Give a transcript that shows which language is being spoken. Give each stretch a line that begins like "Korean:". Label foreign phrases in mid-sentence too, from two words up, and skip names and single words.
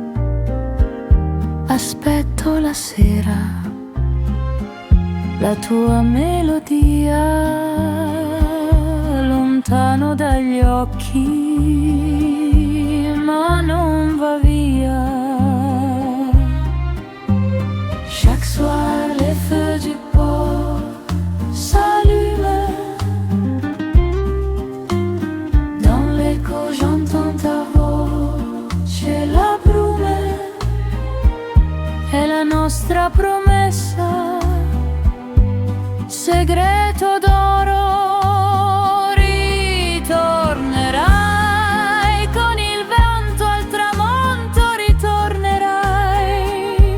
Italian: Aspetto la sera, la tua melodia, lontano dagli occhi, ma non va via.
French: Chaque soir les feux du port s'allument. Dans l'écho j'entends ta voce, la brume
Italian: è la nostra promessa, segreto d'oro. Ritornerai con il vento al tramonto, ritornerai.